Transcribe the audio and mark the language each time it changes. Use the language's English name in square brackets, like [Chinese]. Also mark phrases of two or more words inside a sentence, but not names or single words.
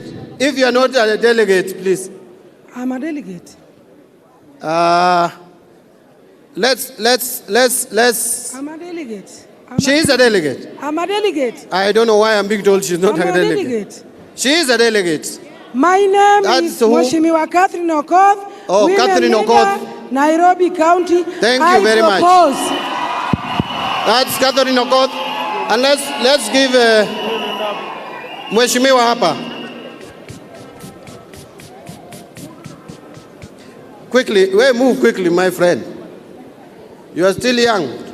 [English] If you are not a delegate, please. I'm a delegate. Let's. I'm a delegate. She is a delegate. I'm a delegate. I don't know why I'm being told she's not a delegate. delegate. She is a delegate. My name is Mheshimiwa Catherine Okoth. Oh, Women Catherine Leader, Okoth. Nairobi County. Thank you very much. That's Catherine Okoth. And let's give Mheshimiwa hapa. Quickly, move quickly, my friend. You are still young.